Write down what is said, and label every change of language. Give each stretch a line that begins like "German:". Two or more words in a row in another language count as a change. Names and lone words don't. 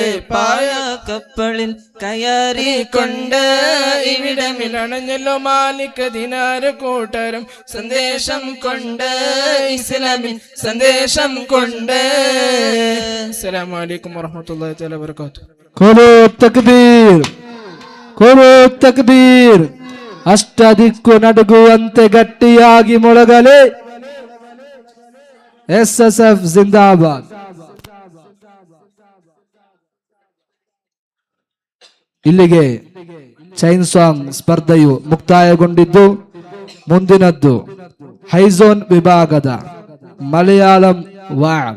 Malayalam: പായക്കപ്പലിൽ കയറിക്കൊണ്ട് ഇവിടെ മിലടഞ്ഞല്ലോ മാലിക് ദിനാറ് കൂട്ടരും സന്ദേശം കൊണ്ട് ഇസ്ലാമിൻ സന്ദേശം കൊണ്ട്.
Arabic: السلام عليكم ورحمة الله تعالى وبركاته.
Kannada: ಕೊರೋ ತಕ್ಬೀರ್ ಅಷ್ಟದಿಕ್ಕು ನಡುಗುವಂತೆ ಗಟ್ಟಿಯಾಗಿ ಮೊಳಗಲೆ. SSF ಜಿಂದಾಬಾದ್. ಇಲ್ಲಿಗೆ
English: chain song
Kannada: ಸ್ಪರ್ಧೆಯು ಮುಕ್ತಾಯಗೊಂಡಿದ್ದು ಮುಂದಿನದ್ದು ಹೈಝೋನ್ ವಿಭಾಗದ ಮಲಯಾಳಂ ವಾಗ್